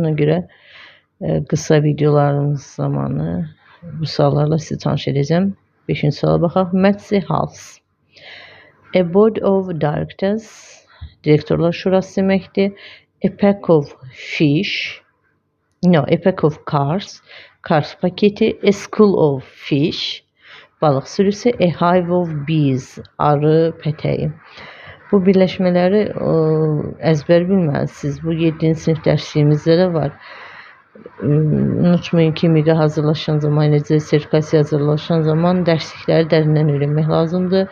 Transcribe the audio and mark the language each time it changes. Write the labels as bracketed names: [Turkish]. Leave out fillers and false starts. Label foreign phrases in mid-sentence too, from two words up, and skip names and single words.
[Azerbaijani] Ona görə qısa videolarımız zamanı bu suallarla sizi tanış edəcəm. 5-ci suala baxaq. [English] Metsi House. A Board of Directors, [Azerbaijani] Direktorlar Şurası deməkdir. [English] A Pack of Fish, A Pack of Cars, Cars paketi. A School of Fish, [Azerbaijani] balıq sürüsü. [English] A Hive of Bees, [Azerbaijani] arı pətəyi. Bu birləşmələri əzbər bilməlisiniz. Bu 7-ci sinif dərsliyimizdə də var. Unutmayın ki, MİQə hazırlaşan zaman, eləcə sertifikasiya hazırlaşan zaman dərslikləri dərindən öyrənmək lazımdır.